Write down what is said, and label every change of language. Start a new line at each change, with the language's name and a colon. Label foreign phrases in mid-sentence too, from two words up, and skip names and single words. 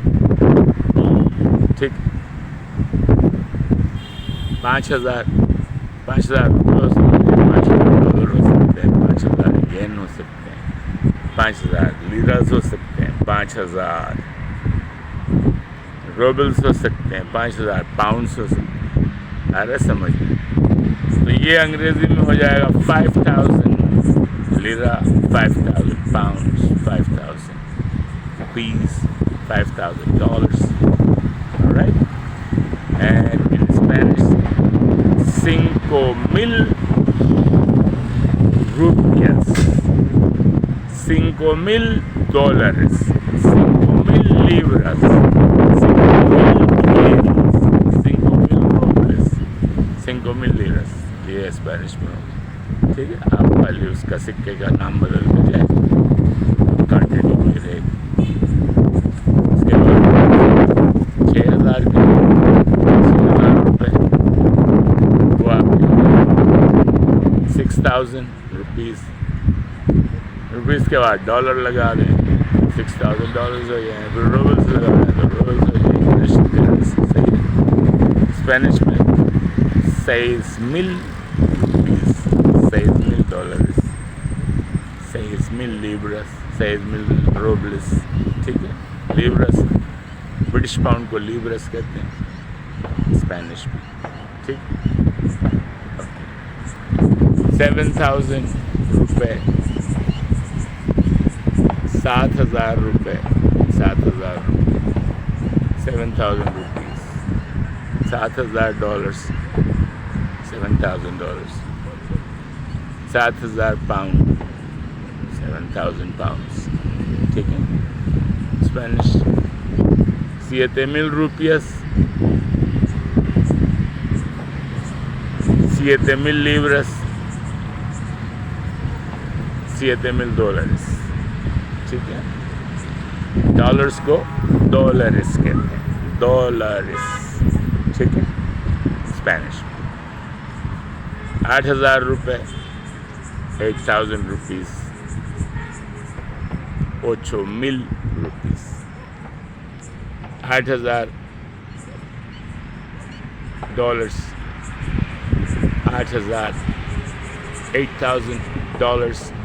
Urdu: ٹھیک، 5,000 روپے ہو سکتے ہیں، 5,000 ڈالر ہو سکتے ہیں، 5,000 ین ہو سکتے ہیں، 5,000 لیراس ہو سکتے ہیں، 5,000 روبلز ہو سکتے ہیں، 5,000 پاؤنڈز ہو سکتے ہیں. ارے سمجھ تو یہ انگریزی میں ہو جائے گا 5,000 لیرا، 5,000 پاؤنڈز,
English: 5,000 rupees, 5,000 dollars. All right? And in Spanish,
Spanish: 5,000 rupias, 5,000 dólares, 5,000 libras, 5,000 yenes, 5,000 robles, 5,000 liras.
Urdu: یہ اسپینش میں ہوگا. ٹھیک ہے، آپ خالی اس کا سکے کا نام بدل کے جائے، کوانٹٹی میں رہے گی. اس کے بعد 6,000 کے 6,000 روپے وہ آپ کے 6,000 روپیز کے بعد ڈالر لگا دیں، 6,000 ڈالرز ہو جائے، پھر روبلز لگا دیں تو روبلز ہو جائے، انگلش کرنسی. صحیح ہے۔ اسپینش میں 6,000 روپیز، 6,000 ڈالرز,
Spanish: 6,000 libras, 6,000 robles।
Urdu: ٹھیک ہے، لیبرس، برٹش پاؤنڈ کو لیبرس کہتے ہیں اسپینش میں. ٹھیک، 7,000 روپے، 7,000 روپے، 7,000 روپے، 7,000 روپیز، 7,000 ڈالرز، 7,000 ڈالرز، 7,000 پاؤنڈ، 7,000 پاؤنڈز. ٹھیک ہے، اسپینش
Spanish: 7,000 rupias, 7,000 libras, 7,000 dólares।
Urdu: ٹھیک ہے، ڈالرز کو ڈالرس کہتے ہیں، ڈالرس. ٹھیک ہے، اسپینش 8,000 روپے,
English: 8,000 rupees, 8,000 rupees,
Urdu: 8,000 ڈالرز، 8,000، 8,000 ڈالرز,